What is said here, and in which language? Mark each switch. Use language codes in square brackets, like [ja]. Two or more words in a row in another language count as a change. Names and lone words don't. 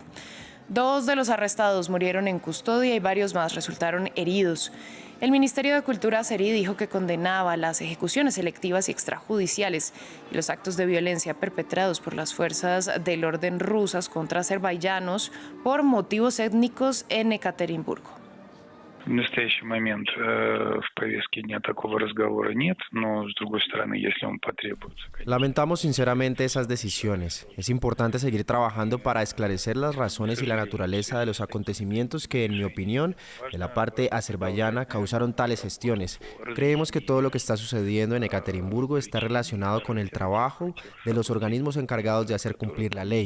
[es] 2 de los arrestados murieron en custodia y varios más resultaron heridos. El Ministerio de Cultura azerí dijo que condenaba las ejecuciones selectivas y extrajudiciales y los actos de violencia perpetrados por las fuerzas del orden rusas contra azerbaiyanos por motivos étnicos en Ekaterimburgo. [ru] В настоящий момент в повестке дня такого разговора нет, но с другой стороны, если он потребуется. [es] Lamentamos sinceramente esas decisiones. Es importante seguir trabajando para esclarecer las razones y la naturaleza de los acontecimientos que, en mi opinión, de la parte azerbaiyana causaron tales gestiones. Creemos que todo lo que está sucediendo en Ekaterimburgo está relacionado con el trabajo de los organismos encargados de hacer cumplir la ley.